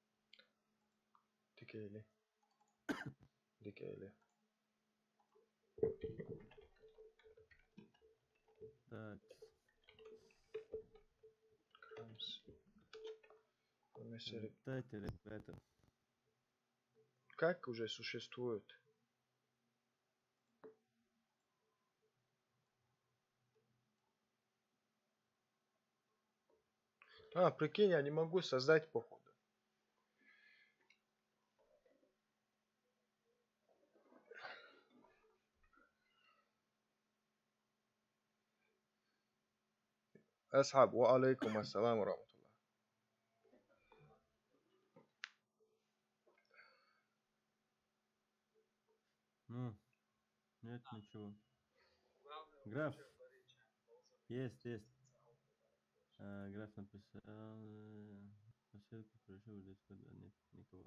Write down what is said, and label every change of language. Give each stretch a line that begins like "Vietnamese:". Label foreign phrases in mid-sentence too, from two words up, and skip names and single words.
Russian: ديكيلي ديكيلي. Так. Летайте, ребята. Как уже существует? А, прикинь, я не могу создать, походу.
Arabic: أصحاب وعليكم السلام ورحمة الله.
Russian: Ну, нет ничего. Граф. Есть. Граф написал. Посылку пришел в Discord, а нет никого.